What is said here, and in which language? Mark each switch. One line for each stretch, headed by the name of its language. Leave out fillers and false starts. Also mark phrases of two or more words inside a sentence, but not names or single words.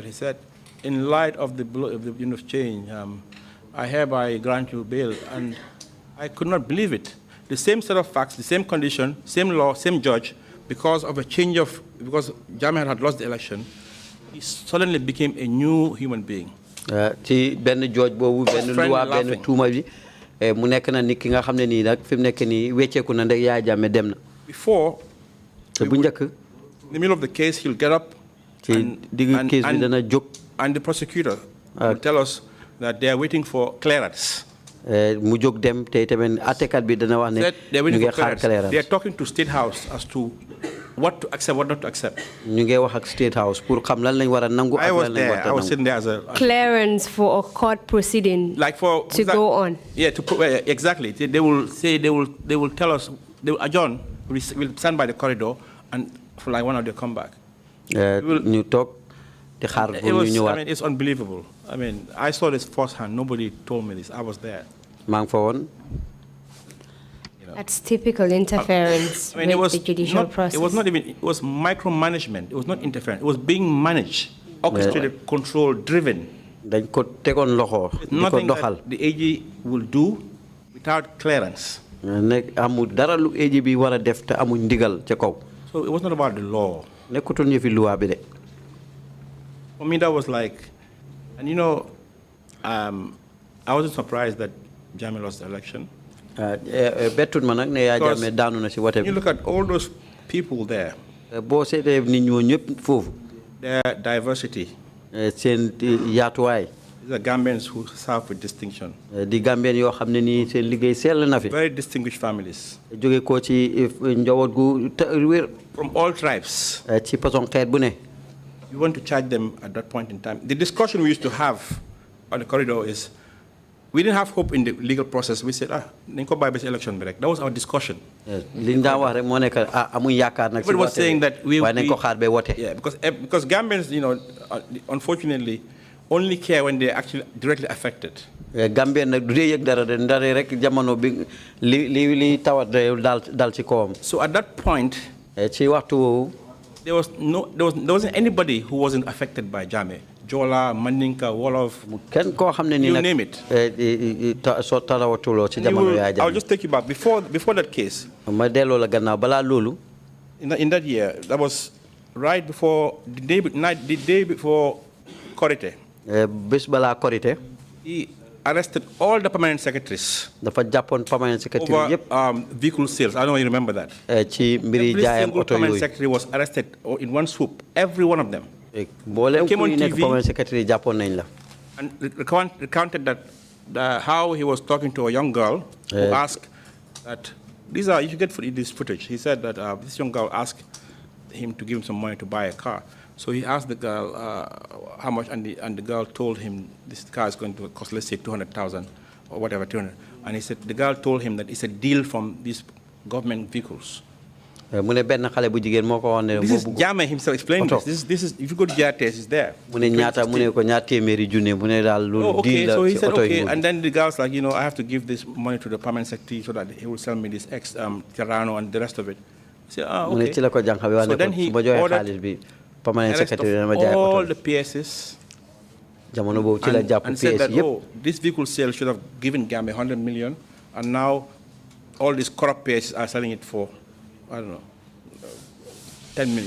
English: He said, in light of the wind of change, I hereby grant you bail. And I could not believe it. the same set of facts, the same condition, same law, same judge, because Jammeh had lost the election, he suddenly became a new human being.
Wolof: Ci benn judge boobu benn loi benn tuuma bi mu nekk na nit ki nga xam ne nii nag fi mu nekk nii wecceeku na ndek Yaya Jammeh dem na.
English: Before,
Wolof: te bu njëkk
English: in the middle of the case, he'll get up
Wolof: ci digg case bi dana jóg.
English: And the prosecutor will tell us that they are waiting for clearance.
Wolof: Mu jóg dem te tamit àttekat bi dana wax ne ñu ngi xaar clearance.
English: They are talking to State House as to what to accept, what not to accept.
Wolof: Ñu ngi wax ak State House pour xam lan lañ war a nangu ak lan lañ war a nangu.
English: I was sitting there as a clearance for a court proceeding to go on. Yeah, exactly. They will say they will tell us, they will adjourn. We'll stand by the corridor and for like 1 hour they'll come back.
Wolof: ñu toog di xaar bu ñu ñëwaat.
English: I mean, it's unbelievable. I mean, I saw this firsthand. Nobody told me this. I was there.
Wolof: maa ngi fa woon.
English: That's typical interference with the judicial process. It was not even, it was micromanagement. It was not interference. It was being managed, orchestrated, controlled, driven.
Wolof: Dañ ko tegoon loxo di ko
English: Nothing
Wolof: doxal.
English: that the AG will do without clearance.
Wolof: nekk amul dara lu AG bi war a def te amul ndigal ca kaw.
English: So it was not about the law.
Wolof: nekkutoon yëfi loi bi de.
English: For me, that was like, and you know, I wasn't surprised that Jammeh lost the election.
Wolof: bettut ma nag ne Yaya Jammeh daanu na si wote bi.
English: You look at all those people there.
Wolof: boo seetee nit ñoo ñëpp foofu.
English: Their diversity.
Wolof: seen yaatuwaay.
English: These are Gambians who serve with distinction.
Wolof: di Gambien yoo xam ne nii seen liggéey sell na fi.
English: Very distinguished families.
Wolof: jóge ko ci njaboot gu wér.
English: From all tribes.
Wolof: ci façon xeet bu ne.
English: You want to charge them at that point in time. The discussion we used to have on the corridor is, we didn't have hope in the legal process. We said,
Wolof: nañ ko bàyyi ba ci election bi rek.
English: That was our discussion.
Wolof: liñ daan wax rek moo nekk amuñ yaakaar nag.
English: Everybody was saying that
Wolof: waaye nañ ko xaar ba wote.
English: Yeah, because Gambians, you know, unfortunately, only care when they're actually directly affected.
Wolof: Gambien nag du dee yëg dara de ndare rek jamono bi li tawat dal ci kawam.
English: So at that point,
Wolof: ci waxtu woowu.
English: there wasn't anybody who wasn't affected by Jammeh. Jola, Mandinka, Wolof.
Wolof: Kenn koo xam ne nii nag
English: you name it.
Wolof: soo tarawatuloo ci jamono Yaya Jammeh.
English: I'll just take you back before that case.
Wolof: ma delloo la gannaaw balaa loolu.
English: In that year, that was right before the day before Korite.
Wolof: bés balaa Korite.
English: He arrested all the permanent secretaries.
Wolof: dafa jàppoon
English: permanent secretary
Wolof: yëpp.
English: Over vehicle sales. I don't know if you remember that.
Wolof: ci mbiri jaayam oto
English: every single permanent
Wolof: yooyu.
English: secretary was arrested in one swoop. Every one of them.
Wolof: mboolem
English: Came on
Wolof: ku nekk
English: TV. permanent secretary
Wolof: jàppoon nañ la.
English: And recounted that how he was talking to a young girl who asked that you should get this footage. He said that this young girl asked him to give him some money to buy a car. So he asked the girl how much, and the girl told him this car is going to cost, let's say, 200,000 or whatever, 200. And he said the girl told him that it's a deal from these government vehicles.
Wolof: mu ne benn xale bu jigéen moo ko wax ne.
English: This is Jammeh himself explaining this. This is if you go to JRTS, it's there.
Wolof: mu ne ñaata mu ne ko ñaar téeméeri junne mu ne daal loolu deal la
English: so he
Wolof: ci
English: said,
Wolof: oto yi.
English: okay, and then the girl's like, I have to give this money to the permanent secretary so that he will sell me this Terrano and the rest of it. He said,
Wolof: mu ne
English: okay.
Wolof: ci la ko jànq bi wax ne ko su ma joxee xaalis bi
English: permanent secretary
Wolof: dama jaay
English: all
Wolof: oto
English: the PSs.
Wolof: jamono boobu ci la jàpp
English: And said PS that,
Wolof: yëpp.
English: this vehicle sale should have given Gambia 100 million, and now all these corrupt PSs are selling it for, I don't know, 10 million.